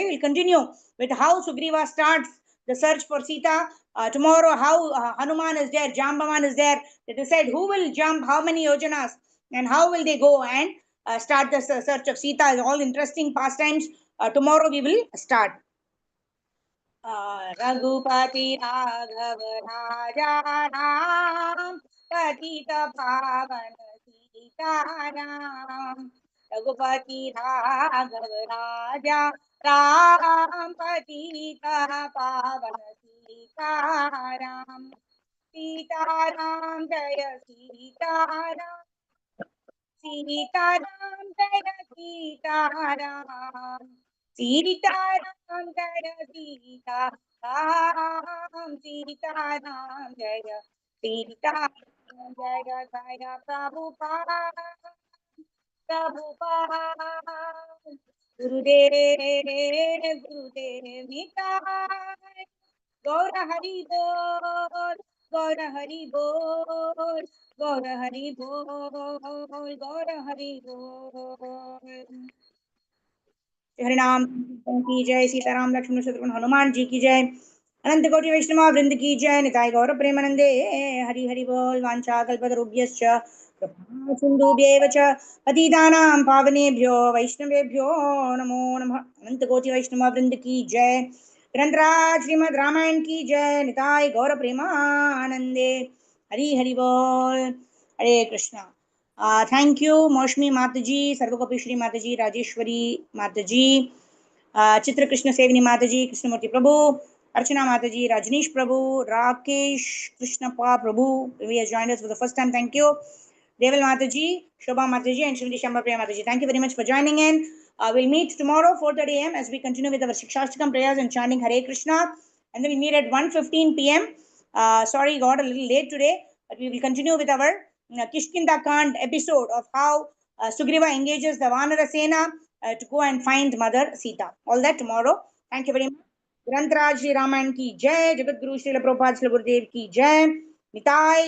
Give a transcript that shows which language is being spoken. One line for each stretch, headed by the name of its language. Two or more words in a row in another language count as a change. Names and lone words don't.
English: We'll continue with how Sugriva starts the search for Sita. Tomorrow, how Hanuman is there, Jambavan is there. They decide who will jump, how many yojanas, and how will they go and start the search of Sita. All interesting pastimes. Tomorrow we will start.
Hindi: रघुपति राघव राजा राम पतित पावन सीताराम रघुपति राघव राजा राम पतित पावन सीताराम सीताराम जय सीताराम सीताराम जय सीताराम सीताराम जय सीताराम सीताराम जय सीताराम जय जय प्रभुपाद Prabhupada.
English: Gurudev, Gurudev, Nitai.
Bangla: গৌর হরি বোল, গৌর হরি বোল, গৌর হরি বোল, গৌর হরি বোল.
Hindi: हरिनाम की जय, सीताराम लक्ष्मण शत्रुघ्न हनुमान जी की जय, अनंत कोटि वैष्णव वृंद की जय,
Bangla: নিতাই গৌর প্রেমানন্দে হরি হরি বোল।
Sanskrit: वांछा कल्पतरुभ्यश्च कृपा सिन्धुभ्येव च पतितानां पावनेभ्यो वैष्णवेभ्यो नमो नमः।
Hindi: अनंत कोटि वैष्णव वृंद की जय, ग्रंथराज श्रीमद् रामायण की जय,
Bangla: নিতাই গৌর প্রেমানন্দে হরি হরি বোল।
English: हरे कृष्णा। Thank you, Moshmi Mataji, Sarvagopi Shri Mataji, Rajeshwari Mataji, Chitra Krishna Sevini Mataji, Krishnamurti Prabhu, Archana Mataji, Rajneesh Prabhu, Rakesh Krishnappa Prabhu, who has joined us for the first time. Thank you. Deval Mataji, Shobha Mataji, and Shrimati Shamba Priya Mataji. Thank you very much for joining in. We'll meet tomorrow 4:30 a.m. as we continue with our Shikshashtakam prayers and chanting Hare Krishna. And then we meet at 1:15 p.m. Sorry, got a little late today, but we will continue with our Kishkinda Kand episode of how Sugriva engages the Vanara Sena to go and find Mother Sita. All that tomorrow. Thank you very much.
Hindi: ग्रंथराज श्री रामायण की जय, जगत गुरु श्रील प्रभुपाद श्री गुरुदेव की जय, निताय